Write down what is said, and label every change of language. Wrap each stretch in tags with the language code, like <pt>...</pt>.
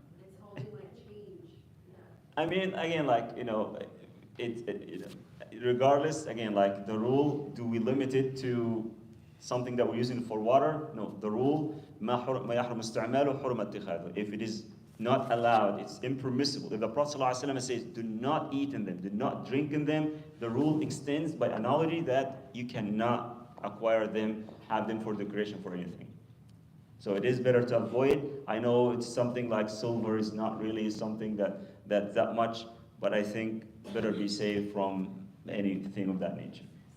<en>It's holding like change. Yeah. I mean, again, like, regardless, again, like the rule, do we limit it to something that we're using for water? No, the rule,</en> <ar>ما يحرم استعماله حرم اتخاذه.</ar> <en>If it is not allowed, it's impermissible. If the Prophet ﷺ says, do not eat in them, do not drink in them, the rule extends by analogy that you cannot acquire them, have them for decoration for anything. So it is better to avoid. I know it's something like silver is not really something that much, but I think better be safe from anything of that nature.</en>